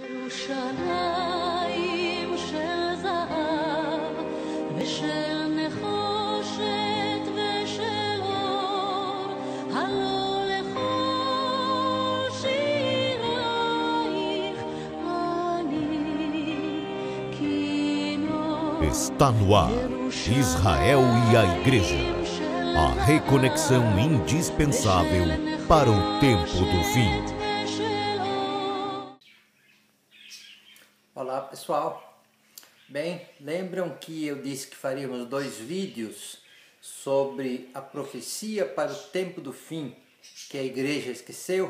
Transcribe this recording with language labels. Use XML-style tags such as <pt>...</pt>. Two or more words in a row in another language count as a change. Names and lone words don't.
<he>ירושלים של זהב ושל נחושת ושל אור, הלא לכל שירייך אני כינור.</he> <pt>Está no ar, Israel e a Igreja, a reconexão indispensável para o tempo do fim. Olá pessoal, bem, lembram que eu disse que faríamos 2 vídeos sobre a profecia para o tempo do fim, que a igreja esqueceu?</pt>